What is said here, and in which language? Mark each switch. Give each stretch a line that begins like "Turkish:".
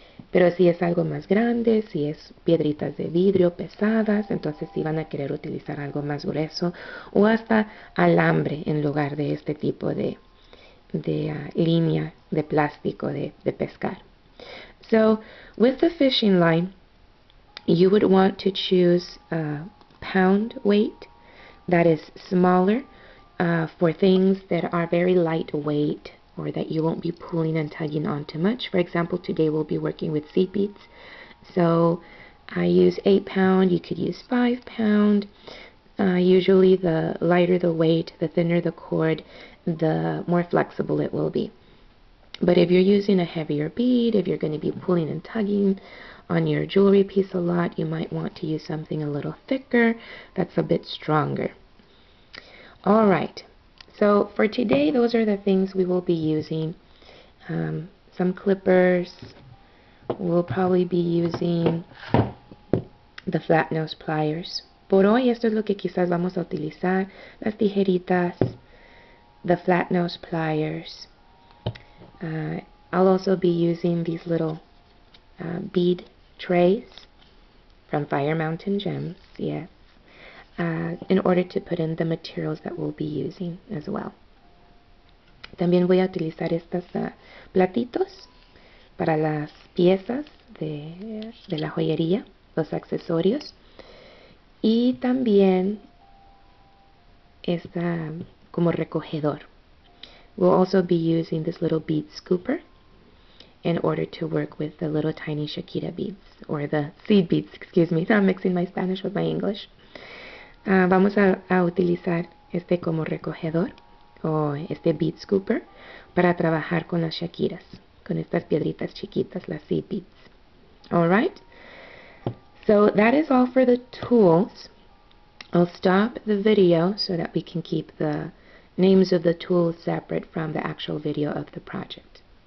Spanish: Pero si es algo más grande, si es piedritas de vidrio pesadas, entonces sí van a querer utilizar algo más grueso o hasta alambre en lugar de este tipo de línea de plástico de pescar.
English: So with the fishing line, you would want to choose a pound weight that is smaller for things that are very lightweight, or that you won't be pulling and tugging on too much. For example, today we'll be working with seed beads. So I use 8 pound, you could use 5 pound. Usually the lighter the weight, the thinner the cord, the more flexible it will be. But if you're using a heavier bead, if you're going to be pulling and tugging on your jewelry piece a lot, you might want to use something a little thicker that's a bit stronger. Alright. So for today, those are the things we will be using. Some clippers. We'll probably be using the flat nose pliers.
Spanish: Por hoy, esto es lo que quizás vamos a utilizar. Las tijeritas,
English: the flat nose pliers. I'll also be using these little bead trays from Fire Mountain Gems. Yes. In order to put in the materials that we'll be using as well.
Spanish: También voy a utilizar estos platitos para las piezas de la joyería, los accesorios. Y también esta como recogedor.
English: We'll also be using this little bead scooper in order to work with the little tiny Shakira beads, or the seed beads, excuse me. I'm mixing my Spanish with my English.
Spanish: Vamos a utilizar este como recogedor o este bead scooper para trabajar con las shakiras, con estas piedritas chiquitas, las seed beads.
English: Alright, so that is all for the tools. I'll stop the video so that we can keep the names of the tools separate from the actual video of the project.